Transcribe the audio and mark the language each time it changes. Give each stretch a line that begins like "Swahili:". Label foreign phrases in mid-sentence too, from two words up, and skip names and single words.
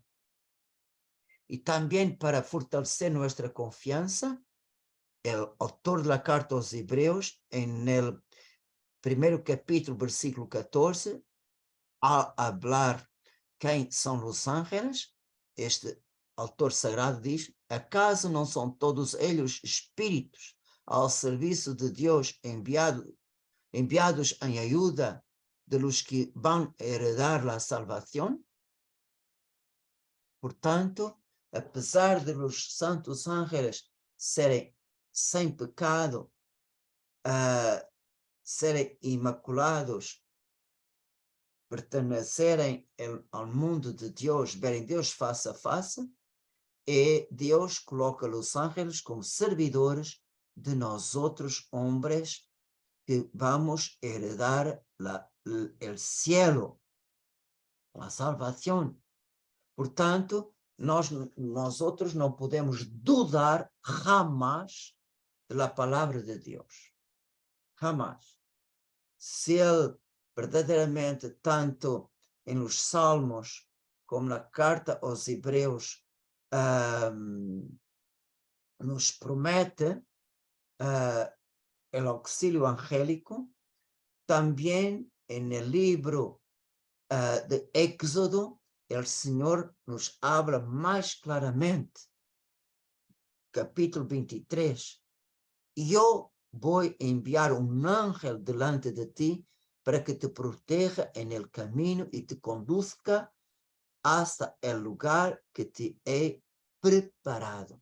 Spanish: Y también para fortalecer nuestra confianza, el autor de la carta a los Hebreos, en el primer capítulo, versículo 14, al hablar quién son los ángeles, este autor sagrado dice: ¿acaso no son todos ellos espíritus al servicio de Dios enviados en ayuda de los que van a heredar la salvación? Por tanto, a pesar de los santos ángeles
Portuguese: serem sem pecado, serem inmaculados, pertenecerem ao mundo de Deus, verem Deus face a face, e Deus coloca os ángeles como servidores de nós outros homens que vamos
Spanish: heredar el cielo,
Portuguese: a salvação. Portanto, nós outros não podemos
Spanish: dudar jamás
Portuguese: da palavra de Deus. Jamás. Se ele verdadeiramente, tanto em
Spanish: los Salmos
Portuguese: como na carta aos Hebreus, nos promete el auxílio angélico, também
Spanish: en el libro de Éxodo, el Señor nos habla más claramente. Capítulo 23. Yo voy a enviar un ángel delante de ti para que te proteja en el camino y te conduzca hasta el lugar que te he preparado.